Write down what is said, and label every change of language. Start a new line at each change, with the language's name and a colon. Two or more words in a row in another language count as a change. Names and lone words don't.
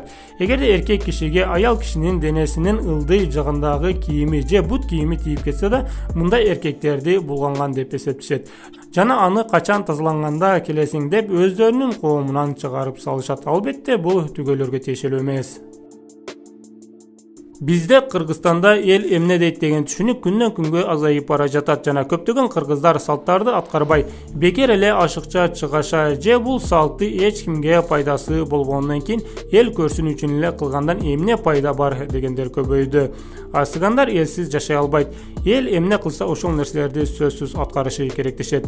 Kyrgyz: Эгерде эркек кишиге аял кишинин денесинин ылдый жагындагы кийими же бут кийими тийип кетсе да, мындай эркектерди булганган деп эсептешет. жана аны качан тазаланганда келесиң деп өздөрүнүн коомунан чыгарып салышат. Албетте бул түгөлөргө тиешелүү эмес. Бизде Кыргызстанда эл эмне дейт деген түшүнүк күндөн күнгө азайып бара жатат жана көптөгөн кыргыздар салттарды аткарбай бекер эле ашыкча чыгаша же бул салты эч кимге пайдасы болбогондон кийин эл көрсүн үчүн эле кылгандан эмне пайда бар дегендер көбөйдү. Сыгандар элсиз жашай албайт. Эл эмне кылса ошол нерселерди сөзсүз аткарышы керек дешет.